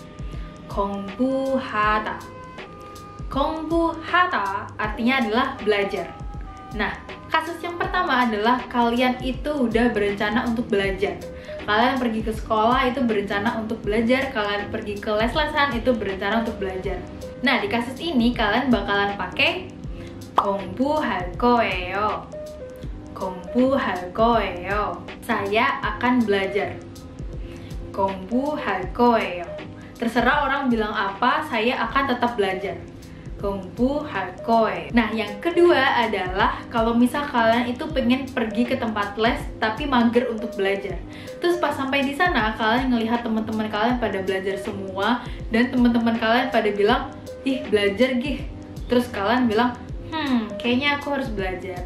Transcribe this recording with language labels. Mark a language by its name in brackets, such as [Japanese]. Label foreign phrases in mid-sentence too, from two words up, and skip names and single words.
[Korean] 공부하다. 공부하다 [Indonesian] artinya adalah belajar. Nah, kasus yang pertama adalah kalian itu udah berencana untuk belajar. Kalian pergi ke sekolah itu berencana untuk belajar, kalian pergi ke les-lesan itu berencana untuk belajar. Nah, di kasus ini kalian bakalan pakai [Korean] 공부할 거예요. 공부할 거예요. [Indonesian] Saya akan belajar. [Korean] 공부할 거예요. [Indonesian] Terserah orang bilang apa, saya akan tetap belajar. [Korean] 공부할 거예요. [Indonesian] Nah, yang kedua adalah kalau misal kalian itu pengen pergi ke tempat les tapi mager untuk belajar. Terus pas sampai di sana kalian ngelihat teman-teman kalian pada belajar semua dan teman-teman kalian pada bilang, "Ih, belajar gih." Terus kalian bilang, kayaknya aku harus belajar.